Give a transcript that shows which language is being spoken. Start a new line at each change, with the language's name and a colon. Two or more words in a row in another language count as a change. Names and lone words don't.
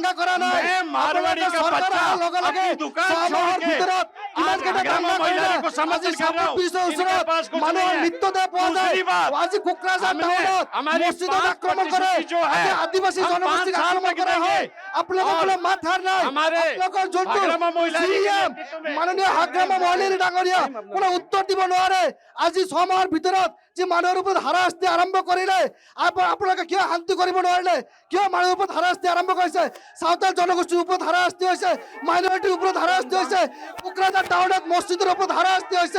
Hindi: मैं मारवाड़ी का बच्चा अपनी दुकान छोड़ के आज अग्रमा मोहिलारी को समर्थन कर रहा हूं। इनके पास कुछ नहीं है। दूसरी बात, हमारी जो है आदिवासी हम 5 साल में गिरेंगे। हमारे अग्रमा मोहिलारी
Assamese: মাননীয় হাগ্ৰামা মহিলাৰী ডাঙৰীয়া কোনো উত্তৰ দিব নোৱাৰে। আজি 6 মাহৰ ভিতৰত যে মানুহৰ ওপৰত হাৰাশাস্তি আৰম্ভ কৰিলে, আপোনালোকে কিয় শান্তি কৰিব নোৱাৰিলে? কিয় মানুহৰ ওপৰত হাৰাশাস্তি আৰম্ভ কৰিছে? চাওতাল জনগোষ্ঠীৰ ওপৰত হাৰাশাস্তি হৈছে, মাইনৰিটিৰ ওপৰত হাৰাশাস্তি হৈছে, কোকৰাঝাৰ টাউনত মছজিদৰ ওপৰত হাৰাশাস্তি হৈছে।